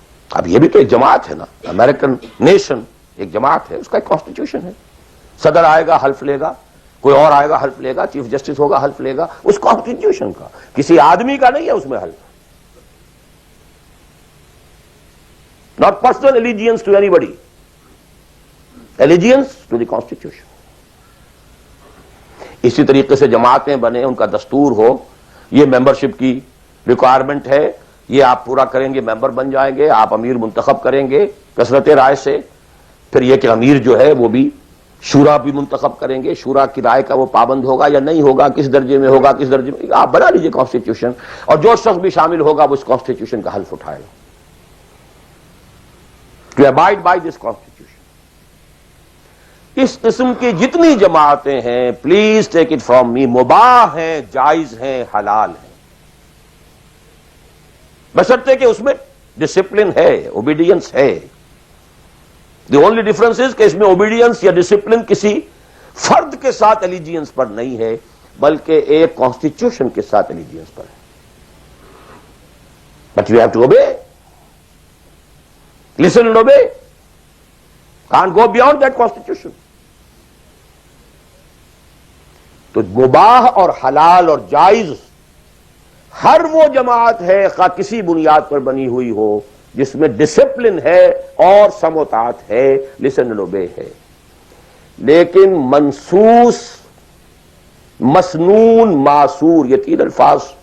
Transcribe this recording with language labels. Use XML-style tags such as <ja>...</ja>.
<ur>اب یہ بھی تو ایک جماعت ہے نا. امریکن نیشن ایک جماعت ہے، اس کا ایک کانسٹیٹیوشن ہے. صدر آئے گا حلف لے گا، کوئی اور آئے گا حلف لے گا، چیف جسٹس ہوگا حلف لے گا. اس کانسٹیٹیوشن کا، کسی آدمی کا نہیں ہے اس میں حلف.</ur> <en>Not personal allegiance to anybody. Allegiance to the Constitution.</en> <ur>اسی طریقے سے جماعتیں بنے، ان کا دستور ہو، یہ ممبرشپ کی ریکوائرمنٹ ہے، یہ آپ پورا کریں گے ممبر بن جائیں گے، آپ امیر منتخب کریں گے کثرت رائے سے. پھر یہ کہ امیر جو ہے وہ بھی شورا بھی منتخب کریں گے، شورا کی رائے کا وہ پابند ہوگا یا نہیں ہوگا، کس درجے میں ہوگا، کس درجے میں. آپ بنا لیجیے کانسٹیٹیوشن، اور جو شخص بھی شامل ہوگا وہ اس کانسٹیٹیوشن کا حلف اٹھائے گا.</ur> <en>To abide by this constitution.</en> <ur>اس قسم کی جتنی جماعتیں ہیں،</ur> <en>please take it from me,</en> <ur>مباح ہیں، جائز ہیں، حلال ہیں، بشرطے کہ اس میں ڈسپلن ہے، اوبیڈینس ہے.</ur> <en>the only difference is</en> <ur>کہ اس میں اوبیڈینس یا ڈسپلن کسی فرد کے ساتھ الیجینس پر نہیں ہے، بلکہ ایک کانسٹیٹیوشن کے ساتھ الیجینس پر ہے.</ur> <en>But you have to obey. Listen and obey. Can't go beyond that constitution.</en> <ur>تو مباح اور حلال اور جائز ہر وہ جماعت ہے خواہ کسی بنیاد پر بنی ہوئی ہو جس میں ڈسپلن ہے اور سمع و طاعت ہے،</ur> <en>listen and obey</en> <ur>ہے. لیکن منسوس، مسنون، معصور، یہ تین الفاظ.</ur>